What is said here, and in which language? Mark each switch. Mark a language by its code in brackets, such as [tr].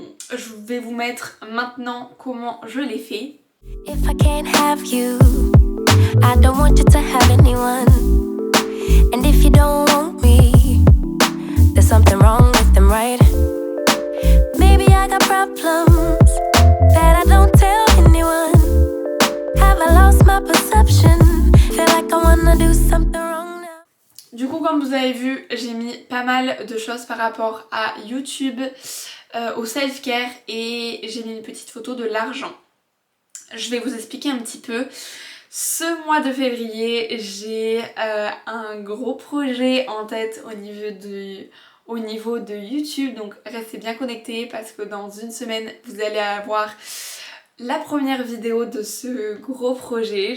[fr] Je vais vous mettre maintenant comment je l'ai fait. [en] If I can't have you, I don't want you to have anyone. And if you don't want me, there's something wrong with them, right? Maybe I got problems that I don't tell anyone. Have I lost my perception? Feel like I wanna do something wrong now. [fr] Du coup, comme vous avez vu, j'ai mis pas mal de choses par rapport à YouTube, au self-care, et j'ai mis une petite photo de l'argent. Je vais vous expliquer un petit peu. Ce mois de février, j'ai un gros projet en tête au niveau de YouTube, donc restez bien connectés parce que dans une semaine, vous allez avoir la première vidéo de ce gros projet.